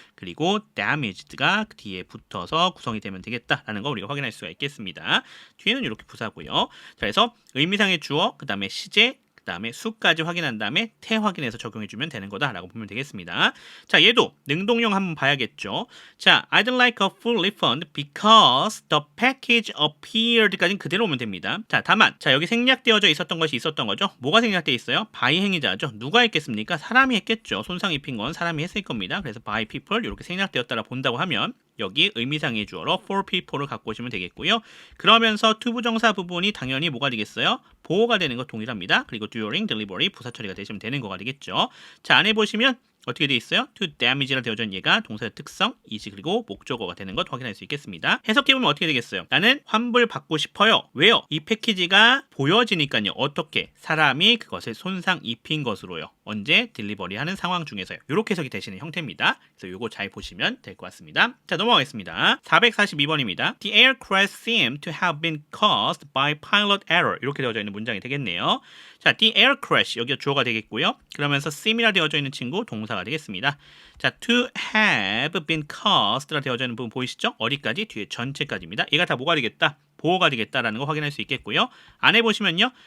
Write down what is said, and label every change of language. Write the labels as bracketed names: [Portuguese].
[Korean] 그리고 damaged가 그 뒤에 붙어서 구성이 되면 되겠다라는 거 우리가 확인할 수가 있겠습니다. 뒤에는 이렇게 부사고요. 자, 그래서 의미상의 주어, 그 다음에 시제, 그 다음에 수까지 확인한 다음에 태 확인해서 적용해주면 되는 거다라고 보면 되겠습니다. 자, 얘도 능동용 한번 봐야겠죠. [English] 자, I'd like a full refund because the package appeared까지는 [Korean] 그대로 오면 됩니다. 자, 다만 자 여기 생략되어져 있었던 것이 있었던 거죠. 뭐가 생략되어 있어요? by 행위자죠. 누가 했겠습니까? 사람이 했겠죠. 손상 입힌 건 사람이 했을 겁니다. 그래서 by people 이렇게 생략되었다라 본다고 하면 여기 의미상의 주어로 for people를 갖고 오시면 되겠고요. 그러면서 to 부정사 부분이 당연히 뭐가 되겠어요? 보호가 되는 것 동일합니다. 그리고 during delivery 부사 처리가 되시면 되는 거가 되겠죠. 자, 안에 보시면 어떻게 되어 있어요? to damage라 되어져 있는 얘가 동사의 특성, 이지 그리고 목적어가 되는 것 확인할 수 있겠습니다. 해석해보면 어떻게 되겠어요? 나는 환불 받고 싶어요. 왜요? 이 패키지가 보여지니까요. 어떻게? 사람이 그것을 손상 입힌 것으로요. 언제? 딜리버리 하는 상황 중에서요. 이렇게 해석이 되시는 형태입니다. 그래서 이거 잘 보시면 될 것 같습니다. 자, 넘어가겠습니다. 442번입니다. [English] The air crash seemed to have been caused by pilot error. [Korean] 이렇게 되어져 있는 문장이 되겠네요. 자, the air crash 여기가 주어가 되겠고요. 그러면서 seem이라 되어져 있는 친구 동사가 되겠습니다. 자, to have been caused라 되어져 있는 부분 보이시죠? 어디까지? 뒤에 전체까지입니다. 얘가 다 뭐가 되겠다? 보호가 되겠다라는 거 확인할 수 있겠고요. 안에 보시면요.